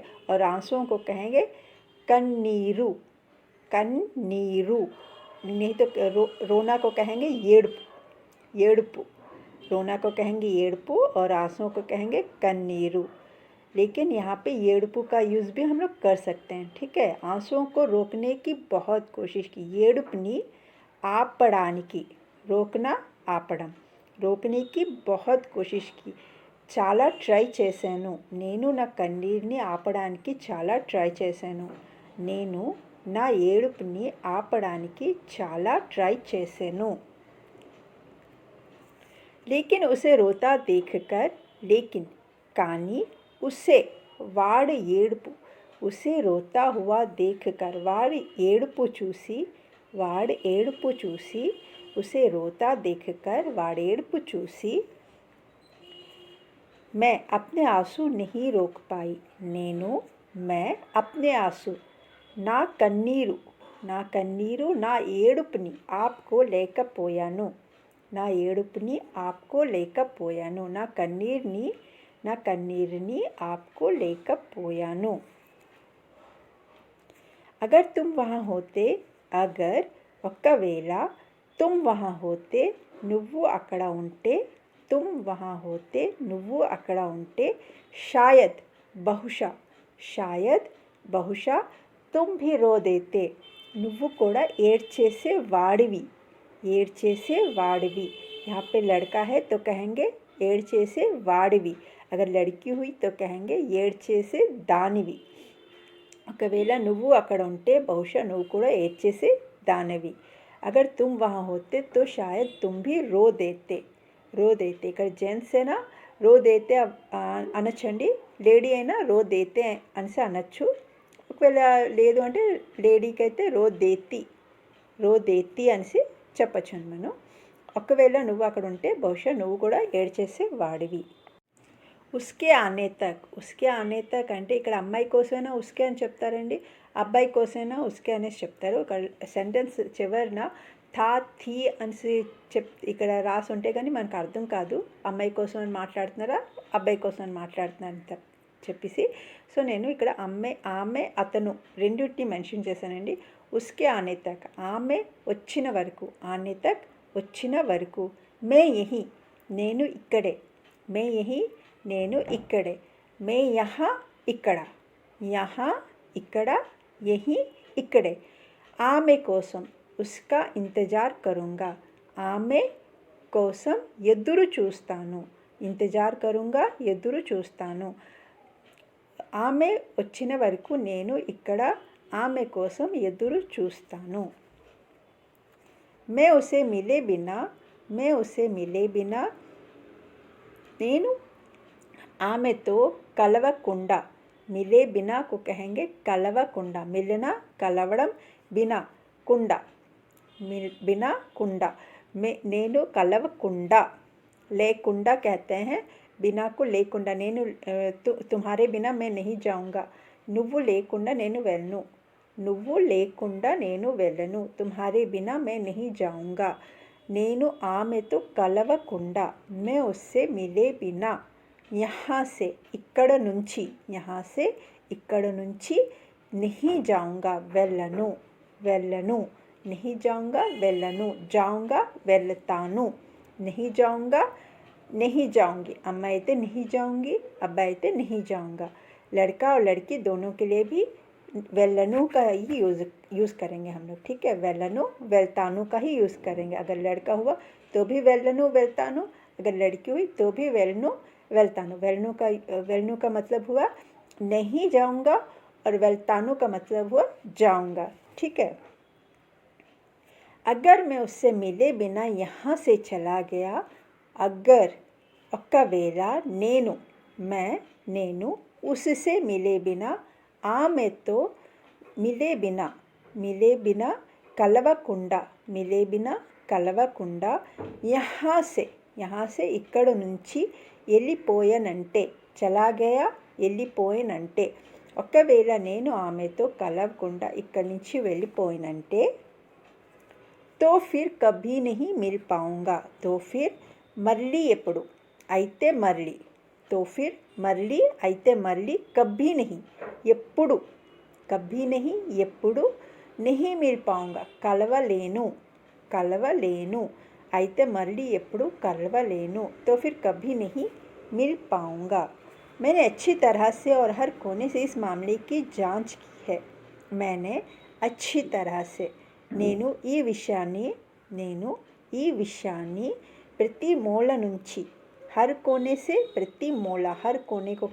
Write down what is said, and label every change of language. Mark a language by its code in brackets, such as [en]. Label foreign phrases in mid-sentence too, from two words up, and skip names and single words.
[hi] और आंसुओं को कहेंगे कन्नीरू। नहीं तो रोना को कहेंगे येड़पू। रोना को कहेंगे येड़पू और आंसुओं को कहेंगे कन्नीरू। लेकिन यहाँ पे येड़पू का यूज़ भी हम लोग कर सकते हैं, ठीक है। आंसुओं को रोकने की बहुत कोशिश की। [te] येड़पनी ఆపడానికి, రోకనా ఆపడం, రోకనీకి [hi] बहुत कोशिश की। [te] చాలా ట్రై చేశాను, నేను నా కన్నీరుని ఆపడానికి చాలా ట్రై చేశాను। నేను నా ఏడుపుని ఆపడానికి చాలా ట్రై చేశాను। [hi] लेकिन उसे रोता देखकर, लेकिन కానీ उसे [te] వాడి ఏడుపు, [hi] उसे रोता हुआ देखकर [te] వాడి ఏడుపు చూసి, [hi] उसे रोता देखकर [te] వాడి ఏడుపు చూసి [hi] मैं अपने आंसू नहीं रोक पाई। मैं अपने आंसू [te] నా కన్నీరు నా ఏడుపుని आपको లేకపోయాను, నా కన్నీరుని आपको లేకపోయాను। [hi] अगर तुम वहाँ होते, अगर ఒకవేళ तुम वहाँ होते, [te] నువ్వు అక్కడ ఉంటే, [hi] तुम वहाँ होते, [te] నువ్వు అక్కడ ఉంటే, [hi] शायद बहुशा तुम भी रो देते, [te] నువ్వు కూడా ఏడ్చేసే వాడివి। [hi] यहाँ पे लड़का है तो कहेंगे [te] ఏడ్చేసే వాడివి। [hi] अगर लड़की हुई तो कहेंगे [te] ఏడ్చేసే దానివి। ఒకవేళ నువ్వు అక్కడ ఉంటే బహుశా నువ్వు కూడా ఏడ్చేసే దానివి। [hi] अगर तुम वहाँ होते तो शायद तुम भी रो देते। [te] ఇక్కడ జెంట్స్ అయినా [hi] रो देते [te] అనొచ్చండి, లేడీ అయినా [hi] रो देते [te] అనేసి అనొచ్చు। ఒకవేళ లేదు అంటే లేడీకి అయితే [hi] रो देती [te] అనేసి చెప్పచ్చు మనం। ఒకవేళ నువ్వు అక్కడ ఉంటే బహుశా నువ్వు కూడా ఏడ్చేసేవాడివి. [hi] उसके आने तक [te] అంటే ఇక్కడ అమ్మాయి కోసమైనా ఉస్కే అని చెప్తారండి, అబ్బాయి కోసమైనా ఉస్కే అనేసి చెప్తారు. సెంటెన్స్ చివరిన [hi] था थी [te] అనేసి ఇక్కడ రాసి ఉంటే కానీ మనకు అర్థం కాదు అమ్మాయి కోసం అని మాట్లాడుతున్నారా అబ్బాయి కోసం అని మాట్లాడుతున్నారని చెప్పేసి. సో నేను ఇక్కడ ఆమె అతను రెండింటిని మెన్షన్ చేశానండి. [hi] उसके आने तक [te] ఆమె వచ్చిన వరకు, [hi] आने तक [te] వచ్చిన వరకు. [hi] मैं यहीं [te] నేను ఇక్కడే, [hi] मैं यहीं [te] నేను ఇక్కడే, [hi] मैं यहाँ [te] ఇక్కడ, యహా ఇక్కడ, యహీ ఇక్కడే. ఆమె కోసం [hi] उसका इंतज़ार करूँगा [te] ఆమె కోసం ఎదురు చూస్తాను, [hi] इंतज़ार करूँगा [te] ఎదురు చూస్తాను. ఆమె వచ్చిన వరకు నేను ఇక్కడ ఆమె కోసం ఎదురు చూస్తాను. [hi] मैं उसे मिले बिना [te] నేను ఆమెతో కలవకుండా, [hi] मिले बिनाकु [te] కహెంగే కలవకుండా, మిలనా కలవడం, బినా కుండ, బినా కుండ, నేను కలవకుండా, లేకుండా [hi] कहते हैं बिना को [te] లేకుండా నేను [hi] तुम्हारे बिना मैं नहीं जाऊंगा [te] నువ్వు లేకుండా నేను వెళ్ళను, నువ్వు లేకుండా నేను వెళ్ళను. [hi] तुम्हारे बिना मैं नहीं जाऊंगा [te] నేను ఆమెతో కలవకుండా, [hi] मैं उससे मिले बिना यहाँ से [te] ఇక్కడ నుంచి, [hi] यहाँ से [te] ఇక్కడ నుంచి, [hi] नहीं जाऊंगा [te] వెళ్ళను, వెళ్ళను, [hi] नहीं जाऊंगा వెళ్ళను, जाऊंगा వెళ్తాను, नहीं जाऊंगा नहीं जाऊंगी, अम्मा అయితే नहीं जाऊंगी, अब्बा అయితే नहीं जाऊंगा. लड़का और लड़की दोनों के लिए भी वेलनु का ही यूज़ करेंगे हम लोग, ठीक है. वेलनु वेल्तानु का ही यूज़ करेंगे. अगर लड़का हुआ तो भी वेलनु वेल्तानु, अगर लड़की हुई तो भी वेलनु वेल्तानु. वेलनु का मतलब हुआ नहीं जाऊंगा और वेल्तानु का मतलब हुआ जाऊंगा, ठीक है. अगर मैं उससे मिले बिना यहाँ से चला गया, अगर [te] ఒకవేళ నేను [hi] उससे मिले बिना ఆమెతో मिले बिना [te] కలవకుండా, [hi] मिले बिना [te] కలవకుండా, [hi] यहाँ से [te] ఇక్కడ నుంచి వెళ్ళిపోయానంటే, చలాగయా వెళ్ళిపోయానంటే, ఒకవేళ నేను ఆమెతో కలవకుండా ఇక్కడి నుంచి వెళ్ళిపోయినంటే, [hi] तो फिर कभी नहीं मिल पाऊँगा, तो फिर [te] మళ్ళీ ఎప్పుడు, అయితే మళ్ళీ, [hi] तो फिर [te] మళ్ళీ అయితే మళ్ళీ, [hi] कभी नहीं [te] ఎప్పుడు, [hi] कभी नहीं [te] ఎప్పుడు, [hi] नहीं मिल पाऊँगा [te] కలవలేను, అయితే మళ్ళీ ఎప్పుడు కలవలేను, [hi] तो फिर कभी नहीं मिल पाऊंगा. मैंने अच्छी तरह से और हर कोने से इस मामले की जांच की है. मैंने अच्छी तरह से [te] నేను ఈ విషయాన్ని ప్రతి మూల నుంచి, [hi] हर कोने से प्रति मोला, हर कोने को